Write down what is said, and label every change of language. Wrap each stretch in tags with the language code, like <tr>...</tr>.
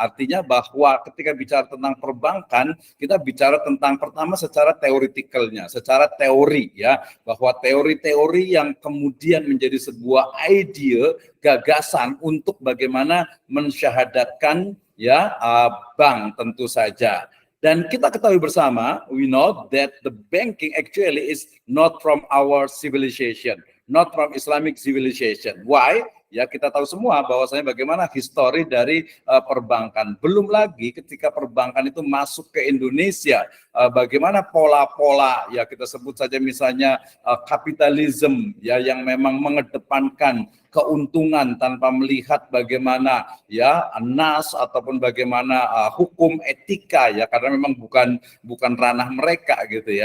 <id>Artinya bahwa ketika bicara tentang perbankan, kita bicara tentang pertama secara teoretikalnya, secara teori, ya, bahwa teori-teori yang kemudian menjadi sebuah ide, gagasan untuk bagaimana mensyahadatkan, ya, bank tentu saja. Dan kita ketahui bersama,</id> <en>we know that the banking actually is not from our civilization, not from Islamic civilization. Why?</en> <id>Ya kita tahu semua bahwasanya bagaimana histori dari perbankan. Belum lagi ketika perbankan itu masuk ke Indonesia, bagaimana pola-pola, ya kita sebut saja misalnya kapitalisme, ya, yang memang mengedepankan keuntungan tanpa melihat bagaimana ya nas ataupun bagaimana hukum etika, ya, karena memang bukan ranah mereka gitu ya.</id>